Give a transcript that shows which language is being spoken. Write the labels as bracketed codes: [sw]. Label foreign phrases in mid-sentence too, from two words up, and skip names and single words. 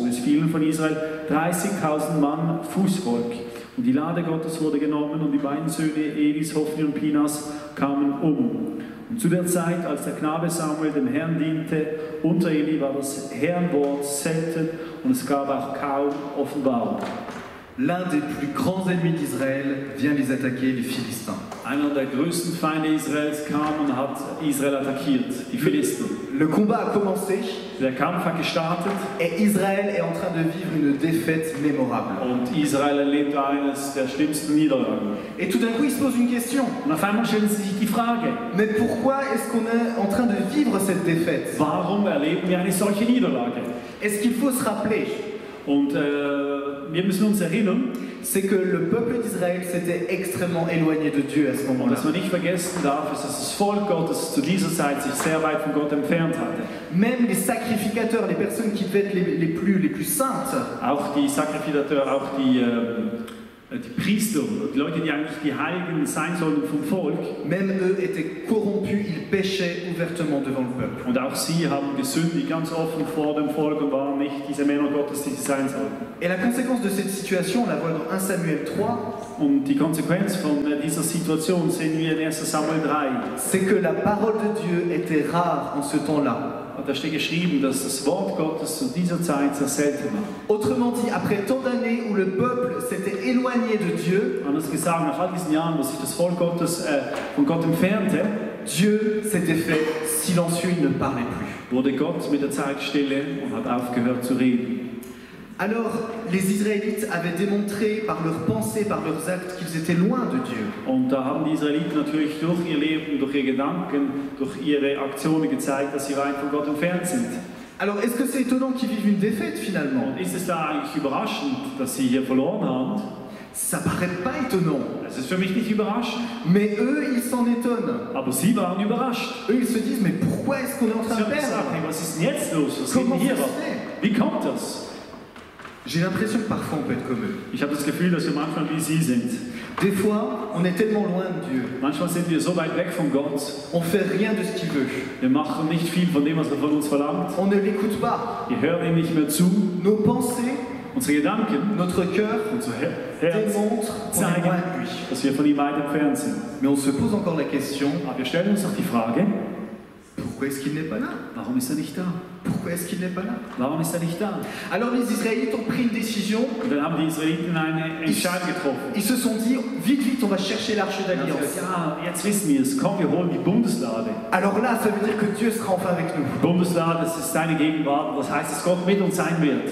[de] Und es fielen von Israel 30.000 Mann Fußvolk. Und die Lade Gottes wurde genommen und die beiden Söhne Elis, Hophni und Pinas kamen um. Und zu der Zeit, als der Knabe Samuel dem Herrn diente, unter Eli war das Herrnwort selten und es gab auch kaum Offenbarung. [fr] L'un des plus grands ennemis d'Israël vient les attaquer, les Philistins. [de] Einer der größten Feinde Israels kam und hat Israel attackiert, die Philister. [fr] Le combat a commencé [de] Der Kampf hat gestartet [fr] et Israël est en train de vivre une défaite mémorable. [de] und Israel erlebt eines der schlimmsten Niederlagen. [fr] Et tout d'un coup, il se pose une question. [de] Und auf einmal stellen sie sich die Frage, [fr] Mais pourquoi est-ce qu'on est en train de vivre cette défaite? [de] warum erleben wir eine solche Niederlage? [fr] Et ce qu'il faut se rappeler, [de] Und wir müssen uns erinnern, [fr] c'est que le peuple d'Israël s'était extrêmement éloigné de Dieu à ce [de] und [fr] moment-là. [de] was man nicht vergessen darf, ist, dass das Volk Gottes zu dieser Zeit sich sehr weit von Gott entfernt hatte. [fr] Même les sacrificateurs, les personnes qui devaient être les plus saintes, [de] Auch die Sakrifikateure, auch die Priester, die Leute, die eigentlich die Heiligen sein sollten vom Volk, [fr] même eux étaient corrompus, ils péchaient ouvertement devant le peuple. [de] und auch sie haben gesündigt ganz offen vor dem Volk und waren nicht diese Männer Gottes, die sie sein sollten. [fr] Et la conséquence de cette situation, on la voit dans 1 Samuel 3, [de] Und die Konsequenz von dieser Situation sehen wir in 1. Samuel 3. [fr] c'est que la parole de Dieu était rare en ce temps-là. [de] Und da steht geschrieben, dass das Wort Gottes zu dieser Zeit sehr selten war. [fr] Autrement dit, après tant d'années où le peuple s'était éloigné de Dieu, [de] Anders gesagt, nach all diesen Jahren, wo sich das Volk Gottes von Gott entfernte, [fr] Dieu s'était fait silencieux, il ne parlait plus. [de] wurde Gott mit der Zeit stille und hat aufgehört zu reden. [fr] Alors, les Israélites avaient démontré par leurs pensées, par leurs actes, qu'ils étaient loin de Dieu. [de] Und da haben die Israeliten natürlich durch ihr Leben, durch ihre Gedanken, durch ihre Aktionen gezeigt, dass sie weit von Gott entfernt sind. [fr] Alors, est-ce que c'est étonnant qu'ils vivent une défaite finalement? [de] Und ist es da eigentlich überraschend, dass sie hier verloren haben? [fr] Ça paraît pas étonnant. [de] Das ist für mich nicht überraschend. [fr] Mais eux, ils s'en étonnent. [de] Aber sie waren überrascht. [fr] Eux, ils se disent, mais pourquoi est-ce qu'on est en train [de] Sie [fr] de [de] haben gesagt, hey, [fr] perdre? [de] was ist denn jetzt los? Was geht [fr] Comment [de] denn hier [fr] ça [de] ab? [fr] se fait? [de] Wie kommt das? [fr] J'ai l'impression que parfois on peut être comme eux. [de] Ich habe das Gefühl, dass wir manchmal wie sie sind. [fr] Des fois, on est tellement loin de Dieu. [de] Manchmal sind wir so weit weg von Gott. [fr] On fait rien de ce qu'il veut. [de] Wir machen nicht viel von dem, was er von uns verlangt. [fr] On ne l'écoute pas. [de] Wir hören ihm nicht mehr zu. [fr] Nos pensées, [de] Unsere Gedanken, [fr] notre cœur [de] unser Herz [fr] démontrent qu'on est [de] zeigen, [fr] loin de lui. [de] dass wir von ihm weit entfernt sind. [fr] Mais on se pose encore la question, [de] Aber wir stellen uns doch die Frage, [fr] pourquoi est-ce qu'il n'est pas là? [de] warum ist er nicht da? [fr] Pourquoi est-ce qu'il n'est pas là? [de] Warum ist er nicht da? [fr] Alors les Israélites ont pris une décision. [de] Und dann haben die Israeliten eine Entscheidung getroffen. [fr] Ils se sont dit, vite, vite, on va chercher l'arche [de] Sie haben gesagt, [fr] d'alliance. [de] ja, jetzt wissen wir es, komm, wir holen die Bundeslade. [fr] Alors là, ça veut dire que Dieu sera enfin avec nous. [de] Die Bundeslade, das ist seine Gegenwart, das heißt, dass Gott mit uns sein wird.